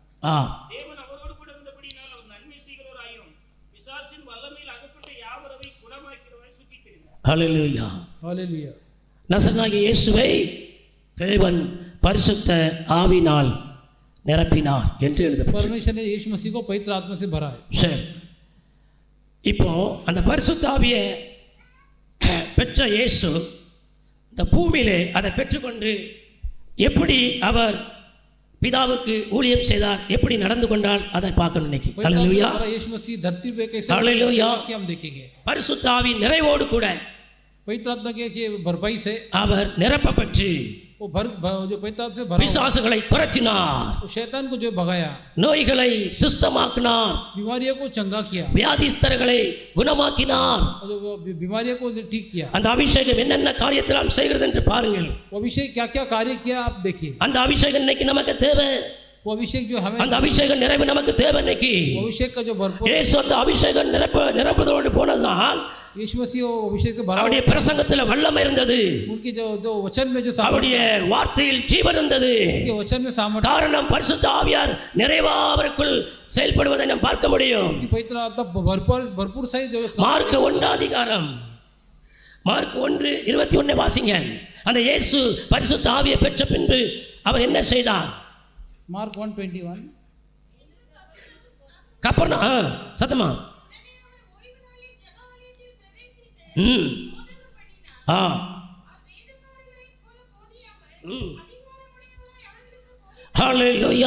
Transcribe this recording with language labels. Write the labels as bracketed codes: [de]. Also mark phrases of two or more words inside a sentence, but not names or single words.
[ta] தேவன் அவரோடு கூட இருந்தபடியினால் அவர் நன்மை செய்கிறவராயும் பிசாசின் வல்லமையில் அகப்பட்ட யாவரையும் குணமாக்கிறவரை சுற்றித் திரிந்தார். அல்லேலூயா. [hi] हालेलुया. [ta] நசனாகிய இயேசுவை தேவன் பரிசுத்த ஆவினால் நிரப்பினார் என்று எழுதப்பட்டது. [hi] परमेश्वर ने यीशु मसीह को पवित्र आत्मा से भरा है. [ta] சரி, இப்போ அந்த பரிசுத்த ஆவியை பெற்ற இயேசு இந்த பூமியிலே அதை பெற்றுக்கொண்டு எப்படி அவர் பிதாவுக்கு ஊழியம் செய்தார், எப்படி நடந்து கொண்டார், அதை பார்க்கணும் இன்னைக்கு. அல்லேலூயா. [hi] यीशु मसीह धरती पे कैसे हालेलुया. कि हम देखेंगे. [ta] பரிசுத்த ஆவி நிறைவோடு கூட [hi] पवित्र आत्मा के भरपाई से [ta] அவர் நிரப்பப்பட்டு [hi] वो जो पवित्र आत्मा से भरा [ta] பிசாசுகளை துரத்தினார், [hi] वो शैतान को जो भगाया, [ta] நோய்களை சுஸ்தமாக்கினார், [hi] बीमारियों को चंगा किया, [ta] வியாதிஸ்தர்களை குணமாக்கினார். [hi] और जो बीमारियों को ठीक किया. [ta] அந்த அபிஷேகம் என்னென்ன காரியத்திலாம் செய்கிறது என்று பாருங்கள். [hi] वो अभिषेक क्या क्या कार्य किया आप देखिए. [ta] அந்த अभिषेகம் இன்னைக்கு நமக்கு தேவை. [hi] वो अभिषेक जो हमें, [ta] அந்த அபிஷேக நிறைவு நமக்கு தேவை இன்னைக்கு. [hi] वो अभिषेक का जो भरपूर [ta] இயேசு அந்த அபிஷேகம் நிரப்பதோடு போனதால் [hi] यीशु मसीह वो अभिषेक से भरा, [ta] அவருடைய பிரசங்கத்தில் வல்லமை இருந்தது, [hi] उनकी जो वचन में जो [ta] அவருடைய வார்த்தையில் ஜீவன் இருந்தது. [hi] उनके वचन में सामर्थ्य, [ta] காரணம் பரிசுத்த ஆவியார் நிறைவா அவருக்குள் செயல்படுவதை நாம் பார்க்க முடியும். [hi] पवित्र आत्मा भरपूर सही जो [ta] மார்க் 1 அதிகாரம் 1:21 வாசிங்க. அந்த இயேசு பரிசுத்த ஆவியை பெற்ற பின்பு அவர் என்ன செய்தார்? [hi] मार्क 1:21 [ta] கப்பர்நகூம் சத்தமா ஹல்லேலூயா.